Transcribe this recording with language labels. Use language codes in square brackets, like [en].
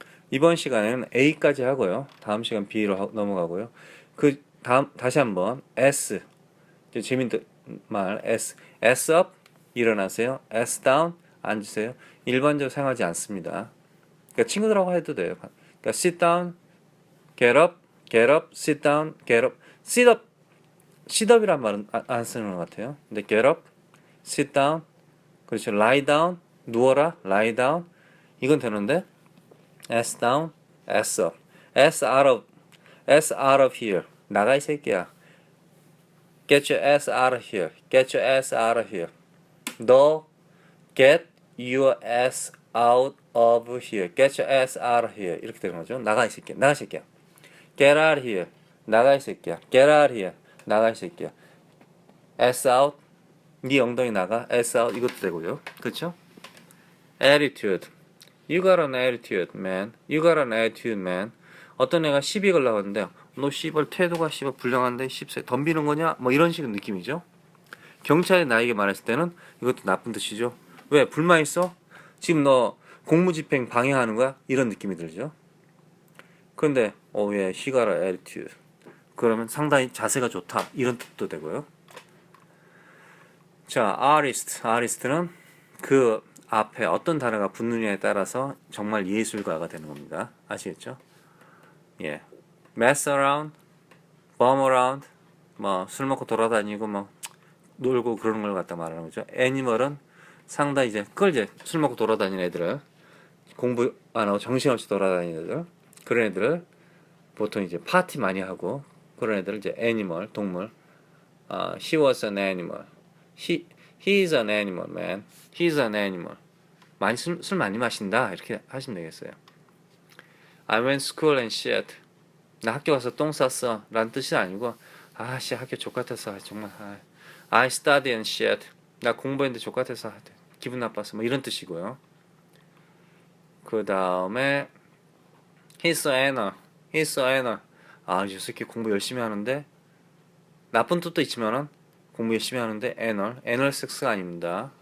[ko] 이번 시간에는 A까지 하고요. 다음 시간 B로 넘어가고요. 그 다음 다시 한번 S. 재밌는 말 S. S up 일어나세요. S down 앉으세요. 일반적으로 사용하지 않습니다. 그러니까 친구들하고 해도 돼요. [en] 그러니까 sit down, get up, sit down, get up. [ko] sit up이란 말은 안 쓰는 것 같아요. [en] 근데 get up, sit down, 그렇죠. lie down, 누워라, lie down. [ko] 이건 되는데 [en] ass down, ass up, ass out of here. [ko] 나가 이 새끼야. [en] Get your ass out of here. Get your ass out of here. 너 get your ass out of here. Get your ass out of here. [ko] 이렇게 되는 거죠. 나가 이 새끼야. 나가 이 새끼야. [en] Get out of here. [ko] 나가 이 새끼야. Get out of here. 나가 이 새끼야. [en] Ass out. [ko] 네 엉덩이 나가. Ass out. 이것도 되고요. 그렇죠? Attitude. [en] You got an attitude, man. You got an attitude, man. [ko] 어떤 애가 시비 걸려고 하는데 너 씨발 태도가 씨발 불량한데 씹새 덤비는 거냐? 뭐 이런 식의 느낌이죠. 경찰이 나에게 말했을 때는 이것도 나쁜 뜻이죠. 왜? 불만 있어? 지금 너 공무집행 방해하는 거야? 이런 느낌이 들죠. [en] 그런데 예, he got an attitude. [ko] 그러면 상당히 자세가 좋다. 이런 뜻도 되고요. 자, artist는 그 앞에 어떤 단어가 붙느냐에 따라서 정말 예술가가 되는 겁니다. 아시겠죠? 예. [en] mess around, bum around, [ko] 뭐 술 먹고 돌아다니고 뭐 놀고 그러는 걸 갖다 말하는 거죠. 애니멀은 상당히 이제 그걸 이제 술 먹고 돌아다니는 애들을 공부 안 하고 정신없이 돌아다니는 애들 그런 애들을 보통 이제 파티 많이 하고 그런 애들을 이제 애니멀 동물. [en] He was an animal. He is an animal, man. He is an animal. [ko] 많이 술 많이 마신다 이렇게 하시면 되겠어요. [en] I went to school and shit. [ko] 나 학교 가서 똥 쌌어 라는 뜻이 아니고 아씨 학교 족같았어 정말 [en] I study and shit. [ko] 나 공부했는데 족같아서 기분 나빴어 뭐 이런 뜻이고요. [en] 그 다음에 He's so anal. He's so anal. [ko] 이 새끼 공부 열심히 하는데 나쁜 뜻도 있지만은 공부 열심히 하는데 anal 섹스가 아닙니다.